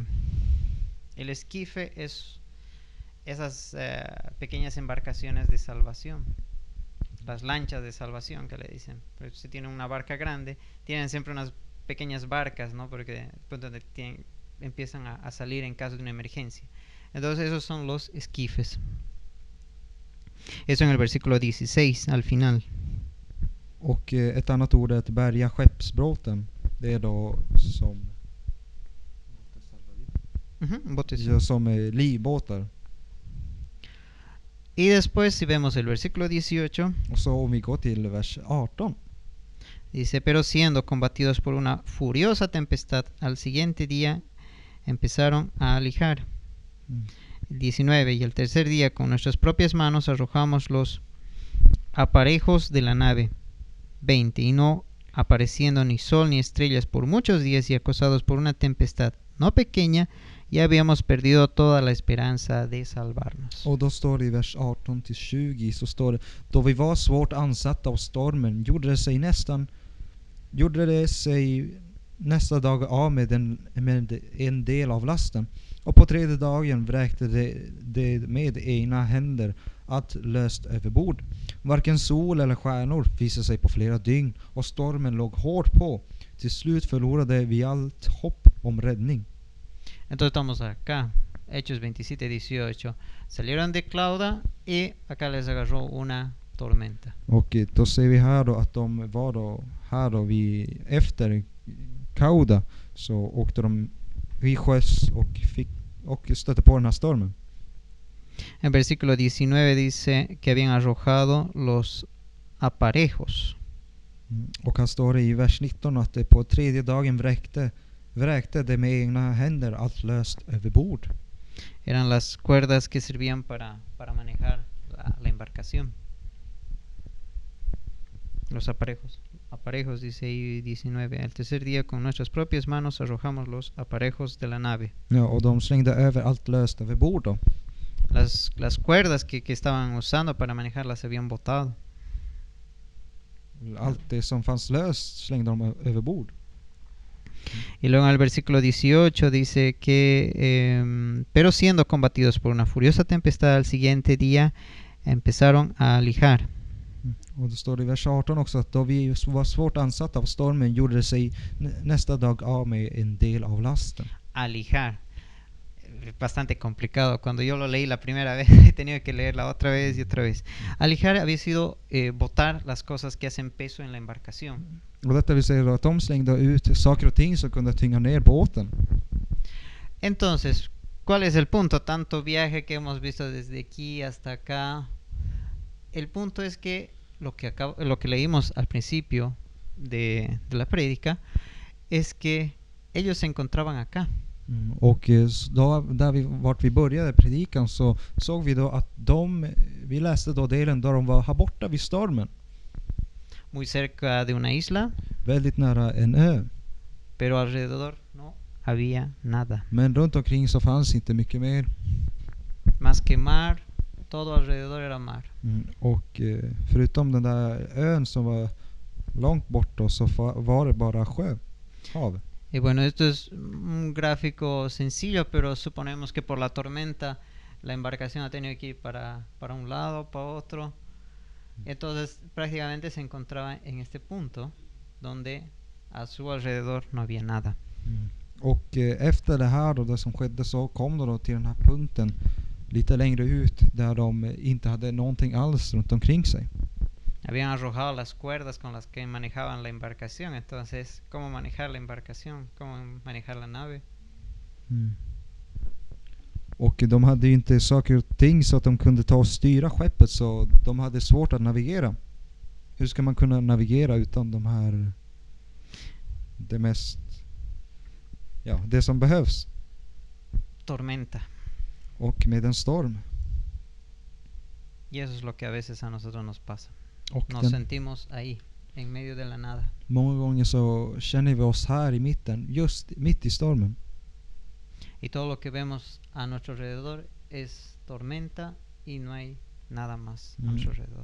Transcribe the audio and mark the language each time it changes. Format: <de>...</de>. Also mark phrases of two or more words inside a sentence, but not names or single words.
<es>El esquife es esas pequeñas embarcaciones de salvación, las lanchas de salvación que le dicen. Pero si tienen una barca grande, tienen siempre unas pequeñas barcas, ¿no? Porque pues, donde empiezan a salir en caso de una emergencia. Entonces esos son los esquifes. Eso en el versículo 16 al final.</es> <sv>Och ett annat ord är att bärga skeppsbråten. Det är då som Botes. ja, som livbåtar.</sv> <es>Y después si vemos el versículo 18,</es> <sv>Och så om vi går till vers 18.</sv> <es>dice, pero siendo combatidos por una furiosa tempestad, al siguiente día empezaron a alijar. El 19, y el tercer día con nuestras propias manos arrojamos los aparejos de la nave. 20, y no apareciendo ni sol ni estrellas por muchos días y acosados por una tempestad no pequeña, ya habíamos perdido toda la esperanza de salvarnos.</es> <sv>Och då står det i vers 18-20 så står det: då vi var svårt ansatta av stormen gjorde det sig nästa dag av med en del av lasten. Och på tredje dagen vräkte det med egna händer allt löst över bord. Varken sol eller stjärnor visade sig på flera dygn och stormen låg hårt på. Till slut förlorade vi allt hopp om räddning.</sv> <es>Entonces estamos acá, Hechos 27-18. Salieron de Clauda y acá les agarró una tormenta.</es> <sv>Och då ser vi här då att de var då här då vi efter Kauda så åkte de vid sjöss och stötte på den här stormen.</sv> <es>En versículo 19 dice que habían arrojado los aparejos.</es> <sv>Och här står det i vers 19 att det på tredje dagen vräkte det med egna händer allt löst över bord.</sv> <es>Eran las cuerdas que servían para manejar la embarcación. Los aparejos. Aparejos, dice ahí 19. Al tercer día con nuestras propias manos arrojamos los aparejos de la nave.</es> <sv>Ja, och de slängde över allt löst över bord då.</sv> <es>Las cuerdas que estaban usando para manejarlas se habían botado.</es> <sv>Allt det som fanns löst slängde de över bord.</sv> <es>Y luego en el versículo 18 dice que, pero siendo combatidos por una furiosa tempestad al siguiente día, empezaron a alijar.</es> <sv>Och det står i vers 18 också att då vi var svårt ansatta av stormen gjorde det sig nästa dag av med en del av lasten.</sv> <es>Alijar. Bastante complicado. Cuando yo lo leí la primera vez, he tenido que leerla otra vez y otra vez. Alijar había sido botar las cosas que hacen peso en la embarcación.</es> <sv>Och detta vill säga att de slängde ut saker och ting som kunde tynga ner båten.</sv> <es>Entonces, ¿cuál es el punto? Tanto viaje que hemos visto desde aquí hasta acá. El punto es que lo que leímos al principio de la prédica es que ellos se encontraban acá.</es> <sv>Och då, vart vi började predikan så såg vi då att vi läste då delen där de var här borta vid stormen.</sv> <es>Muy cerca de una isla.</es> <sv>Väldigt nära en ö.</sv> <es>Pero alrededor no había nada.</es> <sv>Men runt omkring så fanns inte mycket mer.</sv> <es>Más que mar, todo alrededor era mar.</es> <sv>Och förutom den där ön som var långt bort då, så var det bara hav.</sv> <es>Y bueno, esto es un gráfico sencillo, pero suponemos que por la tormenta la embarcación ha tenido que ir para un lado, para otro. Entonces prácticamente se encontraba en este punto donde a su alrededor no había nada.</es> <sv>Och efter det här då, det som skedde, så kom de då till den här punkten lite längre ut där de inte hade någonting alls runt omkring sig.</sv> <es>Habían arrojado las cuerdas con las que manejaban la embarcación. Entonces, ¿cómo manejar la embarcación? ¿Cómo manejar la nave?</es> <sv>Och de hade ju inte saker och ting så att de kunde ta och styra skeppet, så de hade svårt att navigera. Hur ska man kunna navigera utan de här det som behövs? Tormenta. Och med en storm.</sv> <es>Y eso es lo que a veces a nosotros nos pasa. Och Nos sentimos ahí. en medio de la nada.</es> <sv>Många gånger så känner vi oss här i mitten, just mitt i stormen.</sv> <es>Y todo lo que vemos a nuestro alrededor es tormenta y no hay nada más a nuestro alrededor.</es>